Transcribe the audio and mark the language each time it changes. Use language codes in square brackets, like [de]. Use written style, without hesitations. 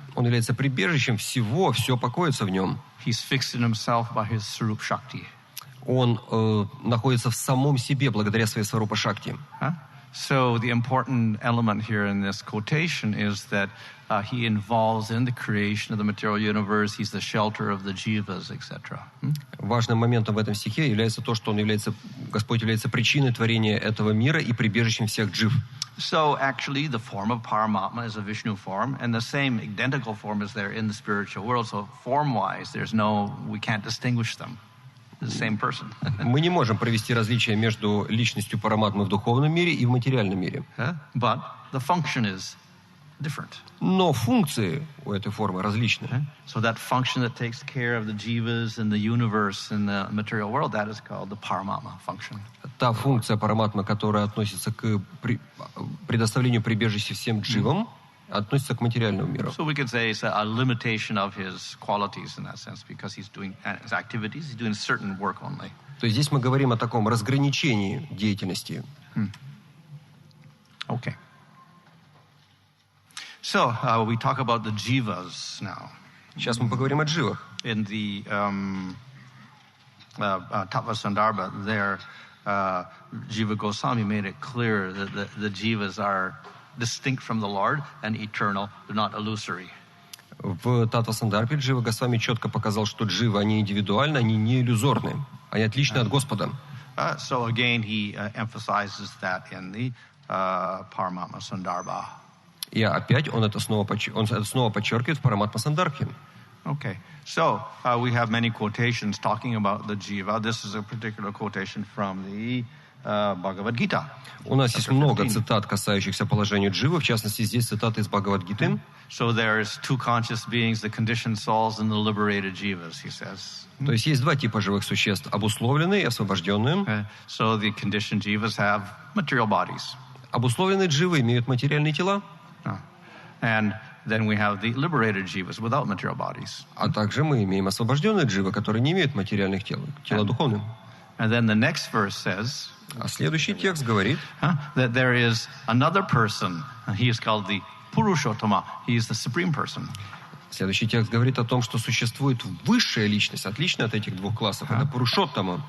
[ru] Он является прибежищем всего, все покоится в нем. [en] He's fixed in himself by his Sarup Shakti. [ru] Он находится в самом себе благодаря своей Сварупа Шакти. [en] So the important element here in this quotation is that he involves in the creation of the material universe. He's the shelter of the jivas, etc. [ru] Важным моментом в этом стихе является то, что Господь является причиной творения этого мира и прибежищем всех джив. [en] So actually the form of Paramatma is a Vishnu form, and the same identical form is there in the spiritual world. So form-wise, we can't distinguish them. The same person. [ru] Мы не можем провести различие между личностью Параматмы в духовном мире и в материальном мире. [en] But the function is different. [ru] Но функции у этой формы различны. [en] So that function that takes care of the jivas and the universe and the material world, that is called the Paramatma function. [ru] Та функция Параматмы, которая относится к предоставлению прибежища всем дживам, относится к материальному миру. [en] So we can say it's a limitation of his qualities in that sense, because he's doing his activities, he's doing certain work only. [ru] То есть здесь мы говорим о таком разграничении деятельности. [en] Okay. So we talk about the jivas now. [ru] Сейчас мы поговорим о дживах. [en] In the Tаттva Sandarbha, there Jiva Goswami made it clear that the jivas are distinct from the Lord and eternal, they're not illusory. [ru] В Таттва Сандарбхе Джива Госвами четко показал, что дживы, они индивидуальны, они не иллюзорны, они отличны от Господа. [en] So again, he emphasizes that in the Paramatma Sandarbha. [ru] И опять он это снова подчеркивает в Параматма Сандарбхе. [en] Okay, so we have many quotations talking about the jiva. This is a particular quotation from the Bhagavad Gita. [ru] У нас есть много цитат, касающихся положения дживы. В частности, здесь цитаты из Бхагавад-гиты. [en] So there's two conscious beings, the conditioned souls and the liberated jivas, he says. [ru] То есть есть два типа живых существ: обусловленные и освобожденные. [en] So the conditioned jivas have material bodies. [ru] Обусловленные дживы имеют материальные тела. [en] And then we have the liberated jivas without material bodies. [ru] А также мы имеем освобожденные дживы, которые не имеют материальных тел, тела духовные. [en] And then the next verse says, [ru] а следующий текст говорит, [en] that there is another person, he is called the Purushottama, he is the supreme person. [ru] Следующий текст говорит о том, что существует высшая личность, отличная от этих двух классов, это Пурушоттама.